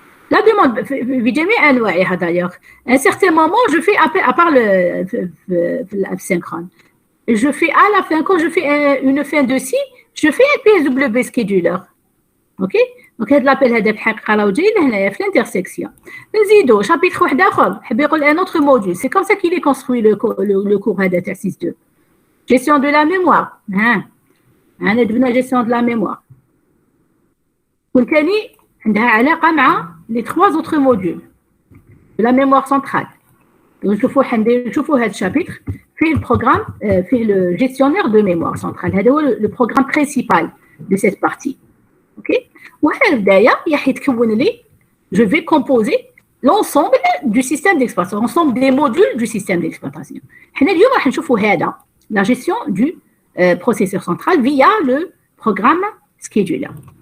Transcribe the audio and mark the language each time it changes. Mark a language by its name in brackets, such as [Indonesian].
[French] La demande, d'ailleurs, à un certain moment, je fais, à part le synchrone, je fais à la fin, quand je fais une fin de si, je fais un PSW scheduler. OK? Donc, l'appel في l'intersection. [Arabic] نزيدو chapitre واحد آخر حاب يقول [French] un autre module. C'est comme ça qu'il est construit le cours [Arabic] هذا تاع [French] 6.2. Gestion de la mémoire. [Arabic] أنا درنا [French] gestion de la mémoire. [Arabic] والثاني عندها علاقة مع [French] les 3 autres modules de la mémoire centrale. [Arabic] نشوفوا هذا الشابتر في البروغرام في [French] le gestionnaire de mémoire centrale. [Arabic] هذا هو [French] le programme principal de cette partie. OK. [Arabic] وهذا البدايه راح يتكون لي [French] je vais composer l'ensemble du système d'exploitation, l'ensemble des modules du système d'exploitation. [Arabic] حنا اليوم راح نشوفوا هذا [French] la gestion du processeur central via le programme scheduler.